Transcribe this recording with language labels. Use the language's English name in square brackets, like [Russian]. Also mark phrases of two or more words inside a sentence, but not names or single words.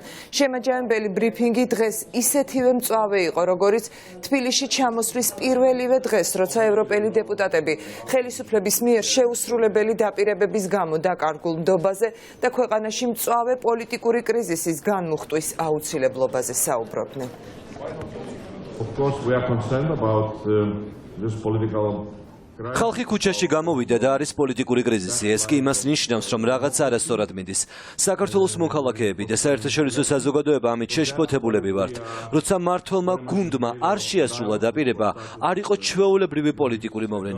[Georgian] შემაჯამებელი ბრიფინგი დღეს ისეთივე მწვავე იყო, როგორც თბილისში ჩამოსვლის პირველივე დღეს, როცა ევროპელი დეპუტატები ხელისუფლების მიერ შეუსრულებელი დაპირებების გამო დაკარგულ ნდობაზე და ქვეყანაში მწვავე პოლიტიკური კრიზისის განმუხტვის აუცილებლობაზე საუბრობდნენ. [English] Of course, we are concerned about this political [Georgian] ხალხი ქუჩაში გამოვიდა და არის პოლიტიკური კრიზისი. ეს კი იმას ნიშნავს, რომ რაღაც არასწორად მიდის. საქართველოს მოქალაქეები და საერთაშორისო საზოგადოება ამით შეშფოთებულები ვართ. როცა მმართველმა გუნდმა არ შეასრულა დაპირება, არ იყო ჩვეულებრივი პოლიტიკური მოვლენა.